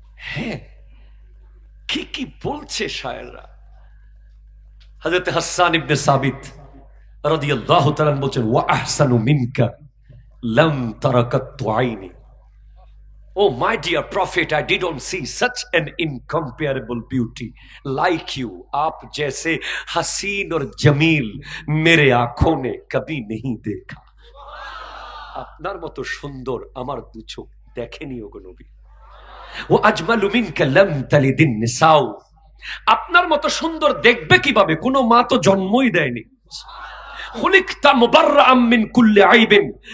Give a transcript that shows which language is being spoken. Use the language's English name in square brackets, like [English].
[Bangla] হ্যাঁ, কি বলছে শায়েররা। হযরত হাসান ইবনে সাবিত রাদিয়াল্লাহু তাআলা বলছেন, [Arabic] ওয়া আহসানু মিনকা লাম তারাকাতু আইনি। [English] Oh my dear prophet, I didn't see such an incomparable beauty like you. [Hindi] आप जैसे हसीन और जमील मेरे आंखों ने कभी नहीं देखा। [Bangla] আপনার মতো সুন্দর আমার দু চোখ দেখেনি ওগো নবী। [Arabic] ও আজমালু মিনকা লাম তালিদিন নিসাউ। [Bangla] আপনার মতো সুন্দর দেখবে কিভাবে? কোনো মা তো জন্মই দেয়নি। [Arabic] খুলিকতা মুবাররাআম মিন কুল্লি আইবিন।